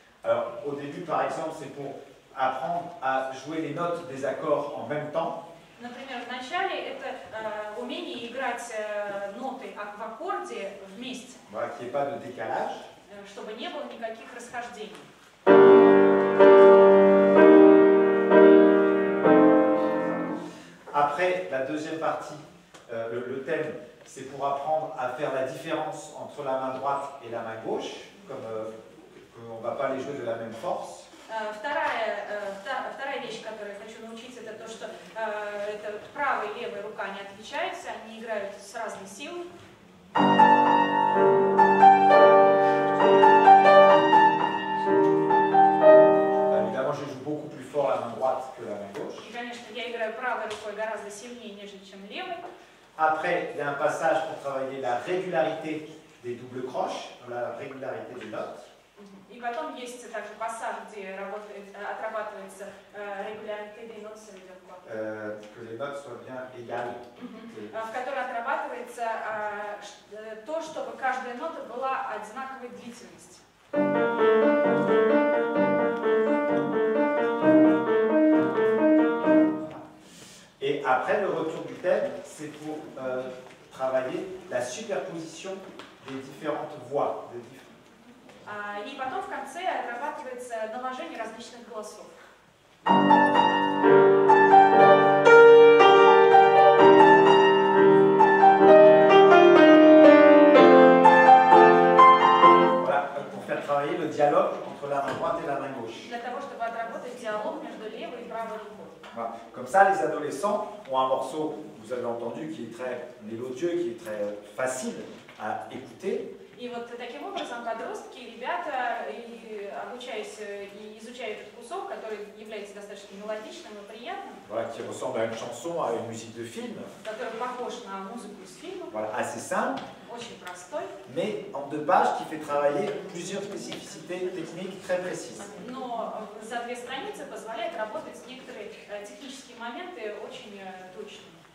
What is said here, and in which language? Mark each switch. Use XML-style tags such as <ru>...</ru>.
<fr>Alors, au début, par exemple, c'est pour apprendre à jouer les notes des accords en même temps.</fr> <ru>Например, в начале это умение играть ноты в аккорде вместе,</ru> <fr>Voilà, qu'il n'y ait pas de décalage.</fr> <ru>чтобы не было никаких расхождений.</ru> <fr>Après, la deuxième partie, le thème, c'est pour apprendre à faire la différence entre la main droite et la main gauche, comme on ne va pas les jouer de la même force.</fr> <ru>Вторая вещь, которую я хочу научиться, это то, что это правая и левая рука не отличаются, они играют с разной силой.</ru> <fr>Évidemment, je joue beaucoup plus fort la main droite que la main gauche.</fr> <ru>И, конечно, я играю правой рукой гораздо сильнее, нежели чем левой.</ru> <fr>Après, il y a un passage pour travailler la régularité des doubles croches, la régularité des notes.</fr> <ru>И потом есть также пассаж, где отрабатывается</ru> <fr>регулярité des notes, que les notes soient bien égales.</fr> <ru>в которой отрабатывается то, чтобы каждая нота была одинаковой длительности.</ru> <fr>Et après, le retour du thème, c'est pour travailler la superposition des différentes voix.</fr> <ru>И потом в конце отрабатывается наложение различных голосов.</ru> <fr>Voilà, pour faire travailler le dialogue entre la main droite et la main gauche.</fr> <ru>Для того, чтобы отработать диалог между левой и правой рукой.</ru> <fr>Voilà. Comme ça, les adolescents ont un morceau, vous avez entendu, qui est très mélodieux, qui est très facile à écouter.</fr> <ru>И вот таким образом подростки и ребята, обучаясь и изучая этот кусок, который является достаточно мелодичным и приятным,</ru> <fr>Voilà, qui ressemble à une chanson, à une musique de film.</fr> <ru>который похож на музыку из фильма,</ru> <fr>Voilà, assez simple,</fr> <ru>очень простой,</ru> <fr>mais en 2 pages qui fait travailler plusieurs spécificités techniques très précises.</fr> <ru>но за 2 страницы позволяет работать некоторые технические моменты очень точно.</ru>